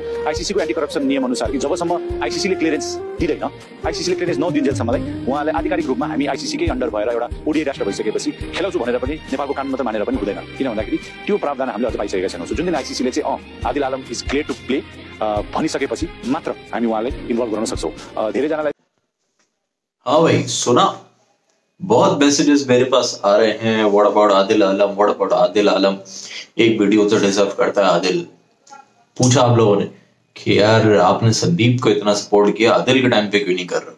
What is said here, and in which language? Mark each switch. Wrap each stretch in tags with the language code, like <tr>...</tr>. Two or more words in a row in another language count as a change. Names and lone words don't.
<ne>आइसिसीको एन्टी करप्सन नियम अनुसार कि जबसम्म आइसिसीले क्लियरेन्स दिँदैन, आइसिसीले क्लियरेन्स नदिन्जेलसम्मलाई उहाँलाई आधिकारिक रूपमा हामी आइसिसीकै अन्डर भएर एउटा ओडिआई राष्ट्र भइसकेपछि खेलाउँछु भनेर पनि नेपालको कानुन मात्र मानेर पनि हुँदैन। किन भन्दाखेरि त्यो प्रावधान हामीले अझ पाइसकेका छैनौँ। जुन दिन आइसिसीले चाहिँ आदिल आलम</ne> <en>is clear to play</en> <ne>भनिसकेपछि मात्र हामी उहाँलाई इन्भल्भ गर्न सक्छौँ। धेरैजनालाई</ne> <hi>हाँ भाई सुना, बहुत मैसेजेस मेरे पास आ रहे हैं।</hi> <en>what about</en> <hi>आदिल आलम,</hi> <en>what about</en> <hi>आदिल आलम, एक वीडियो तो डिजर्व करता है आदिल। पूछा आप लोगों ने कि यार आपने संदीप को इतना सपोर्ट किया, आदिल के टाइम पे क्यों नहीं कर रहे?</hi>